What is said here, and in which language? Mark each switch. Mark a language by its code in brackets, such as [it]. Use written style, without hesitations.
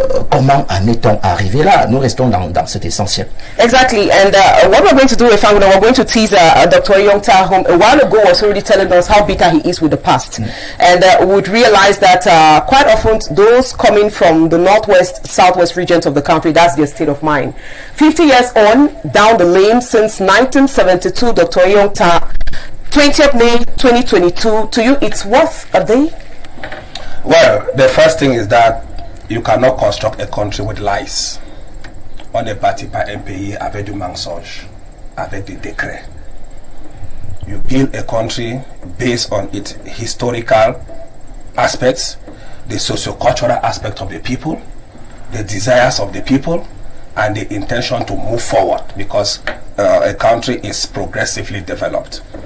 [fr] Comment en est-on arrivé là? Nous restons dans cet essentiel. [en] Exactly, and what we're going to do, Ifanguna, we're going to tease Dr. Yongta, who a while ago was already telling us how bitter he is with the past. And we would realize that quite often those coming from the northwest, southwest regions of the country, that's their state of mind. 50 years on, down the lane, since 1972, Dr. Yongta, 20th May 2022, to you it's worth a day? Well, the first thing is that you cannot construct a country with lies. [fr] on n'est parti pas un pays avec du mensonge, avec des décrets. [en] You build a country based on its historical aspects, the socio-cultural aspect of the people, the desires of the people, and the intention to move forward, because a country is progressively developed.